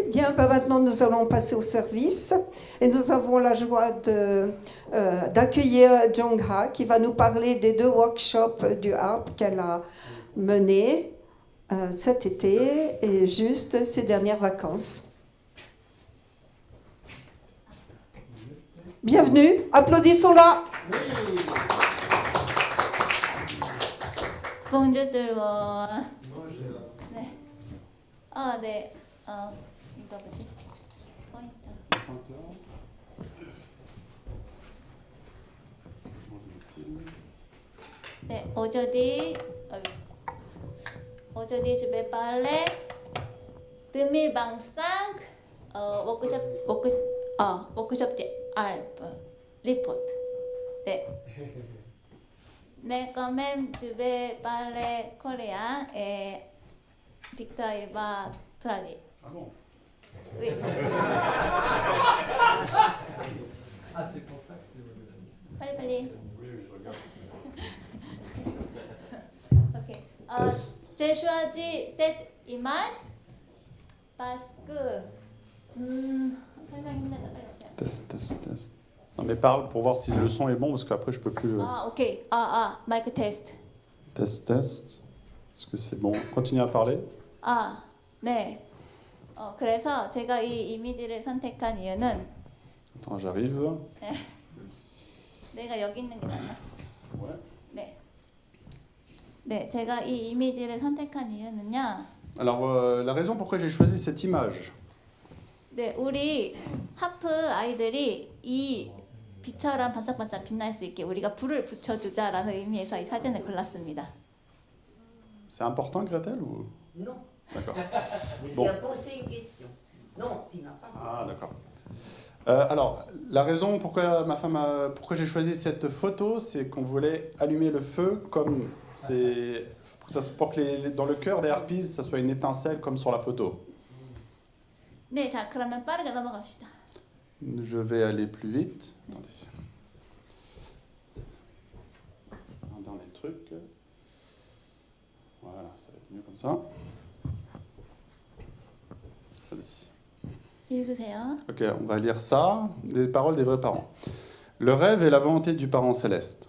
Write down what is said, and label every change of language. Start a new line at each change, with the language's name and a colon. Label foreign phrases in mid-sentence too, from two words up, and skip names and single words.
French: Bien, ben maintenant nous allons passer au service. Et nous avons la joie d'accueillir Jong-ha qui va nous parler des 2 workshops du harp qu'elle a menés cet été et juste ces dernières vacances. Bienvenue, applaudissons-la. Bonjour tout le monde.
Korean: 네. 네. 이거 뭐지? 포인터. 네,
French: aujourd'hui je vais parler 2025 workshop de harpe report. Mais quand même je vais parler coréen et Victor il va traduire. Ah bon? Oui. Ah, c'est pour ça que c'est mauvais.
Korean: 빨리.
French: Oui, je regarde. Ok. J'ai choisi cette image parce que
Korean: 설명 힘내다 빨리 오세요.
French: Test. Non mais parle pour voir si le son est bon parce qu'après je peux plus.
English: Ok. Mic test.
French: Test. Est-ce que c'est bon? Continue à parler.
Korean: 네. 그래서 제가 이 이미지를 선택한 이유는
French: Attends, j'arrive.
Korean: 내가 여기 있는 게 낫나?
French: Ouais.
Korean: 네, 제가 이 이미지를 선택한 이유는요.
French: Alors la raison pourquoi j'ai choisi cette image.
Korean: 네, 우리 하프 아이들이 이 빛처럼 반짝반짝 빛날 수 있게 우리가 불을 붙여주자라는 의미에서 이 사진을 골랐습니다.
French: C'est important, Gretel, ou? Non. D'accord. Il Bon. a posé une question. Non, tu n'as pas. Ah, d'accord. Alors, la raison pourquoi j'ai choisi cette photo, c'est qu'on voulait allumer le feu comme pour que dans le cœur des harpies, ça soit une étincelle comme sur la photo.
Korean: 네, 자 그러면 빠르게 넘어갑시다.
French: Je vais aller plus vite. Attendez. Un dernier truc. Voilà, ça va être mieux comme ça. Vas-y.
Korean: 읽으세요.
French: Ok, on va lire ça, les paroles des vrais parents. Le rêve est la volonté du parent céleste.